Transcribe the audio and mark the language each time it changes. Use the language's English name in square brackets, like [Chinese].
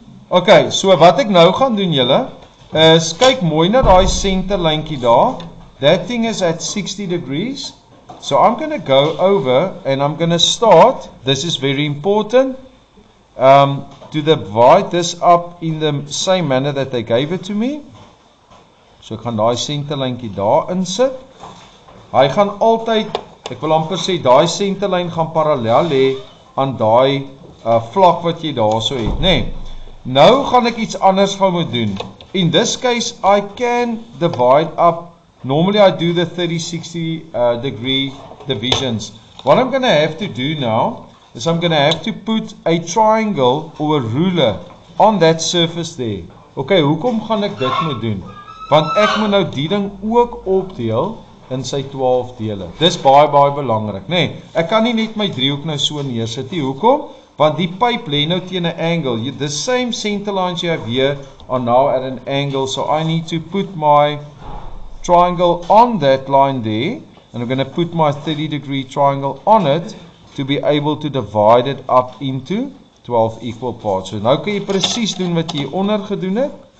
[Afrikaans] Okay, so wat ek nou gaan doen julle, is kyk mooi na daai center lyntjie daar. [English] That thing is at 60 degrees. So I'm going to go over and I'm going to start, this is very important, to divide this up in the same manner that they gave it to me. [Afrikaans] So ek gaan daai centerlyntjie daar insit. Hy gaan altyd, ek wil amper sê, daai centerlyn gaan parallel hê aan daai vlak wat jy daarso het, nee. Nou gaan ek iets anders gou moet doen. [English] In this case, I can divide up. Normally I do the 30-60 degree divisions. What I'm going to have to do now is I'm going to have to put a triangle or a ruler on that surface there. [Afrikaans] Okay, hoekom gaan ek dit moet doen? Want ek moet nou die ding ook opdeel in sy 12 dele. Dis baie belangrik, nee. Ek kan nie net my driehoek nou so neersit nie. Hoekom? Want die pyp lê nou teen 'n angle. [English] The same center lines you have here are now at an angle, so I need to put my triangle on that line there, and I'm going to put my 30-degree triangle on it to be able to divide it up into 12 equal parts. [Afrikaans] So nou kan jy presies doen wat jy onder gedoen het.